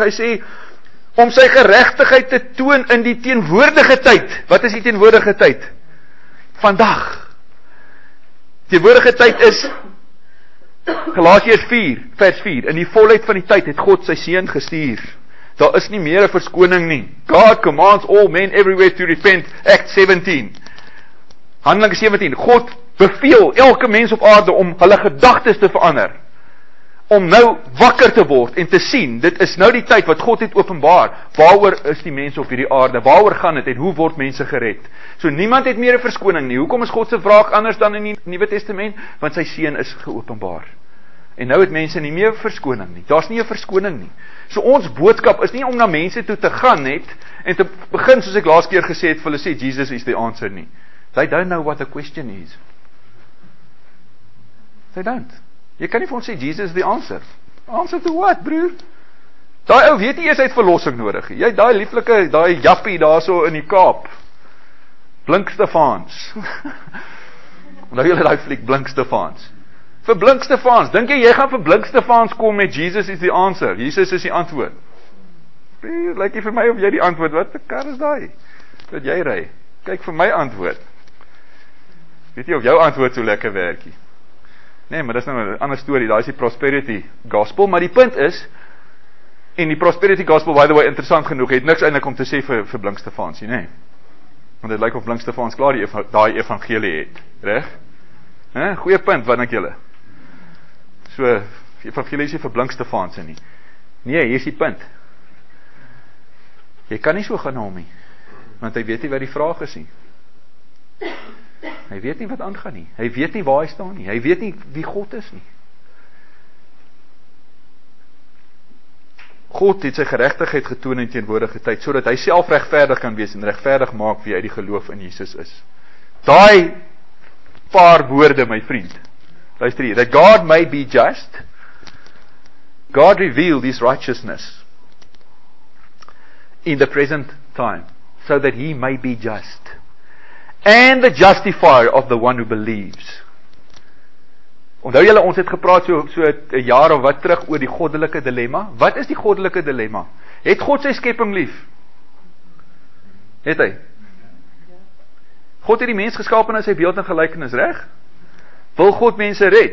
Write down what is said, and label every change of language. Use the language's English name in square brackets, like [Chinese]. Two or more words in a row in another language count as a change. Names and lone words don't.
[Afrikaans] Hy sê, om sy geregtigheid te toon in die teenwoordige tyd. Wat is die teenwoordige tyd? Vandag. Teenwoordige tyd is Galasiërs 4, vers 4. In die volheid van die tyd het God sy seun gestuur. Daar is nie meer 'n verskoning nie. [English] God commands all men everywhere to repent. Act 17. [Afrikaans] Handelinge 17. God beveel elke mens op aarde om hulle gedagtes te verander. Om nou wakker te word en te sien, dit is nou die tyd wat God het openbaar. Waaroor is die mense op hierdie aarde? Waaroor gaan dit en hoe word mense gered? So niemand het meer 'n verskoning nie. Hoekom is God se wraak anders dan in die Nuwe Testament? Want sy seun is geopenbaar. En nou het mense nie meer verskoning nie. Daar's nie 'n verskoning nie. So ons boodskap is nie om na mense toe te gaan net en te begin, soos ek laas keer gesê het, vir hulle sê Jesus [English] is the answer [Afrikaans] nie. [English] They don't know what the question is. They don't. [Afrikaans] Jy kan nie vir ons sê Jesus is [English] the answer. Answer to what, [Afrikaans] broer? Daai ou weet nie eers hy het verlossing nodig. Jy daai lieflike, daai jappie daarso in die Kaap. Blink Stefans. Nou julle daai fliek Blink Stefans. Vir Blink Stefans, dink jy gaan vir Blink Stefans kom met Jesus is die answer? Jesus is die antwoord. Lyk jy vir my of jy die antwoord, wat 'n kar is daai? Wat jy ry? Kyk vir my antwoord. Weet jy of jou antwoord so lekker werkie? Nee, maar dis nou 'n ander storie, daai is die [English] prosperity gospel, [Afrikaans] maar die punt is, en die [English] prosperity gospel, by the way, [Afrikaans] interessant genoeg, het niks eintlik om te sê vir Blink Stefans, nee. Want dit lyk of Blink Stefans klaar daai evangelie het, reg? Goeie punt, wat dink julle? So, evangelie is nie vir Blink Stefans nie. Nee, hier is die punt. Jy kan nie so gaan na hom nie, want hy weet nie wat die vraag is nie. Hy weet nie wat aangaan nie. Hy weet nie waar hy staan nie. Hy weet nie wie God is nie. God het sy geregtigheid getoon in teenwoordige tyd, sodat hy self regverdig kan wees en regverdig maak wie uit die geloof in Jesus is. Daai paar woorde, my vriend. Luister hier, [English] that God may be just, God revealed his righteousness in the present time, so that he may be just, and the justifier of the one who believes. [Afrikaans] Onthou julle, ons het gepraat so 'n jaar of wat terug oor die goddelike dilemma. Wat is die goddelike dilemma? Het God sy skepping lief? Het hy? God het die mens geskaap in sy beeld en gelykenis, reg? Wil God mense red?